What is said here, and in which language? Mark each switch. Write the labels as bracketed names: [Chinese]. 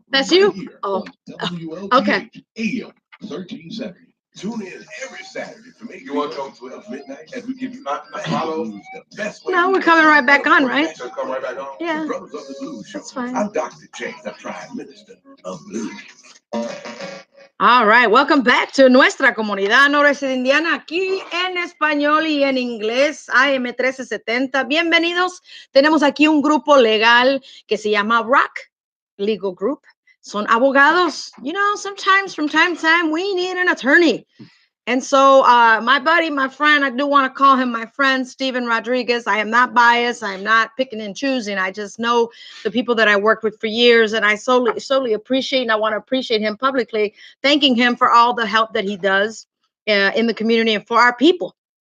[English] That's you? Oh. Okay. AM 1370. Tune in every Saturday from 8 to 12 midnight as we give you follows the best way. No, we're coming right back on, right? So come right back on. Yeah. Brothers of the Blues Show. That's fine. I'm Dr. James, the Prime Minister of Blues. All right, welcome back to [Spanish] Nuestra Comunidad Noreste-Indiana, aquí en español y en inglés, AM 1370. Bienvenidos. Tenemos aquí un grupo legal que se llama ROCK Legal Group. Son abogados. [English] You know, sometimes from time to time, we need an attorney. And so my buddy, my friend, I do want to call him my friend, Steven Rodriguez. I am not biased. I am not picking and choosing. I just know the people that I worked with for years, and I solely appreciate, and I want to appreciate him publicly, thanking him for all the help that he does in the community and for our people.